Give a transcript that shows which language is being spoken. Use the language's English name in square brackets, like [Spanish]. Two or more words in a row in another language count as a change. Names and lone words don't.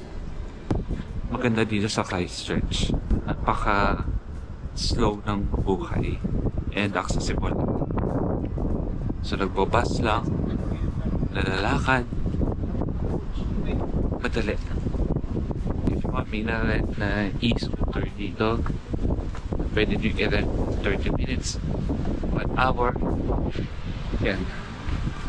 [Filipino] Maganda dito sa Christchurch. Napaka-slow ng buhay and accessible. So nagbabas lang, nalalakad, madali. [English] If you want me [Filipino] na rent na e-scooter dito, pwede nyo i-rent 30 minutes, 1 hour. Yan.